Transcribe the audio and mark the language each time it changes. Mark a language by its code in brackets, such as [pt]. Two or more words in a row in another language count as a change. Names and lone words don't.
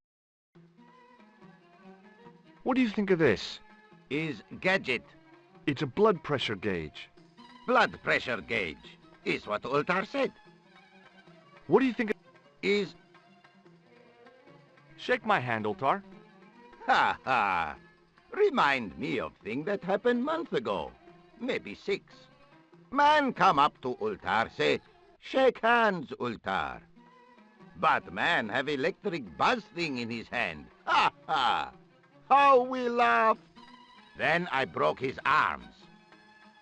[en] What do you think of this? Is gadget. It's a blood pressure gauge. Blood pressure gauge is what Ultar said. What do you think is... Shake my hand, Ultar. Ha ha! Remind me of thing that happened month ago. Maybe 6. Man come up to Ultar, say, shake hands, Ultar. But man have electric buzz thing in his hand. Ha ha! How we laugh! Then I broke his arms.